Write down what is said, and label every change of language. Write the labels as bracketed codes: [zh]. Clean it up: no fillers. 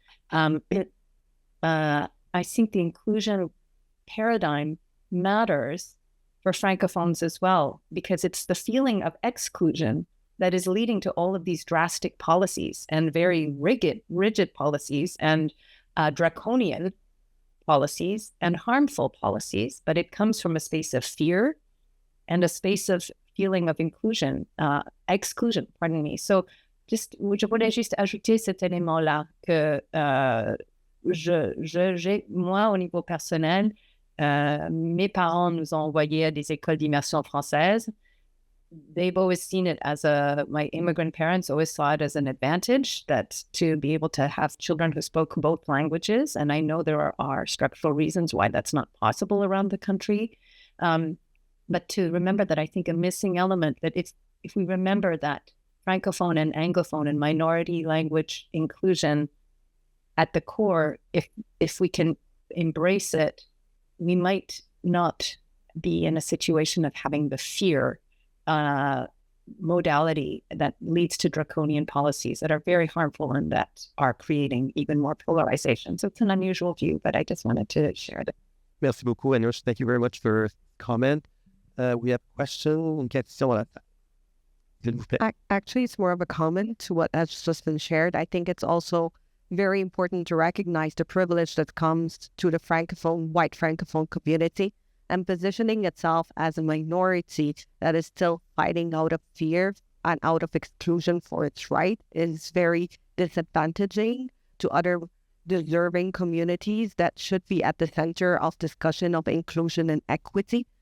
[en] But I think the inclusion paradigm matters for Francophones as well, because it's the feeling of exclusion that is leading to all of these drastic policies and very rigid policies and draconian policies and harmful policies, but it comes from a space of fear and a space of feeling of exclusion, pardon me. So, [fr] je voulais juste ajouter cet élément-là que j'ai, moi, au niveau personnel, mes parents nous ont envoyés à des écoles d'immersion française. [en] They've always seen it as my immigrant parents always saw it as an advantage that to be able to have children who spoke both languages. And I know there are structural reasons why that's not possible around the country. But to remember that, I think a missing element that if we remember that Francophone and Anglophone and minority language inclusion at the core, if we can embrace it, we might not be in a situation of having the fear modality that leads to draconian policies that are very harmful and that are creating even more polarization. So it's an unusual view, but I just wanted to share that. [fr] Merci beaucoup, Anush. [en] Thank you very much for comment. We have [fr] une question à la fin. S'il vous plaît. [en] Actually, it's more of a comment to what has just been shared. I think it's also very important to recognize the privilege that comes to the white Francophone community and positioning itself as a minority that is still fighting out of fear and out of exclusion for its right is very disadvantaging to other deserving communities that should be at the center of discussion of inclusion and equity.